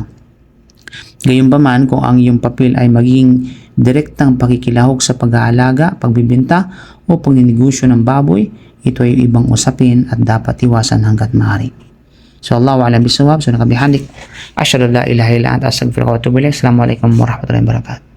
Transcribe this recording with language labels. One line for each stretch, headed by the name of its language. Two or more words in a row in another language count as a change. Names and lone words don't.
Filipino: Gayunpaman, kung ang iyong papel ay maging direktang pakikilahok sa pag-aalaga, pagbibenta o pagninegosyo ng baboy, ito ay ibang usapin at dapat iwasan hanggat maaari.
Arabic: So الله أعلم بالصواب. So nakabihandik. أشهد أن لا إله إلا أنت أستغفرك وأتوب إليك. السلام عليكم ورحمة الله وبركاته.